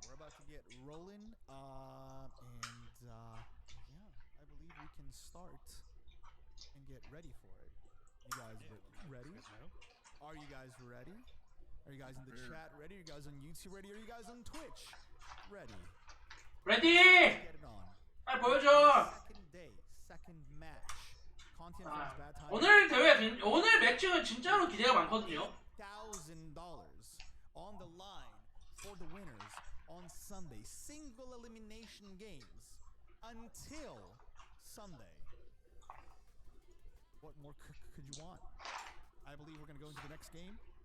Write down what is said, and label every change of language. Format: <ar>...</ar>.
<en>We're about to get rolling, and yeah, I believe we can start and get ready for it. You guys ready? Are you guys ready? Are you guys in the chat ready? Are you guys on YouTube ready? Are you guys on Twitch ready? 레디. Get it on.</en> <ko>빨리 보여줘.</ko> <en>Second day, second match. Content for bad time.</en> <ko>오늘 대회 오늘 매치는 진짜로 기대가 많거든요.</ko> <en>$1,000 on the line for the winners on Sunday. Single elimination games until Sunday. What more could you want? I believe we're going to go into the next game.</en>